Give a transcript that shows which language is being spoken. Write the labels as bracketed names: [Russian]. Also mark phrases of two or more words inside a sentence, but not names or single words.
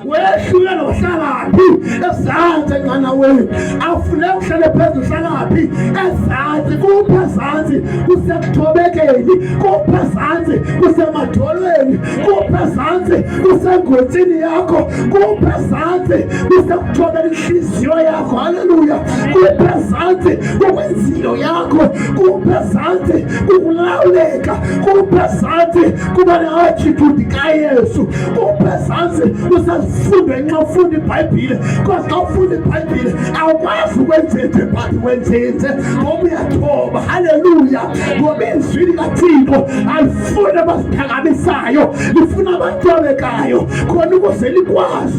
[Zulu] wehlulelwa uhlalaphi ezansi enqanaweni awufune uhlale phezulu uhlalaphi ezansi kuphi ezansi kusekuthobekeni kuphi ezansi kusemadolweni kuphi ezansi kusengotshini yakho kuphi ezansi kusekuthobela inhliziyo yakho haleluya kuphi ezansi kukwenzilo yakho kuphi ezansi kukulawuleka kuphi ezansi kuba ne-attitude kaYesu [Xhosa] kuphi ezansi kusafunda nxa ufunda iBhayibhile kodwa xa ufunda iBhayibhile awukwazi ukwenzenze but wenzenze ngoba uyathoba haleluya ngoba izwi likaThixo alifuna abasiphakamisayo lifuna abathobekayo khona ukuze likwazi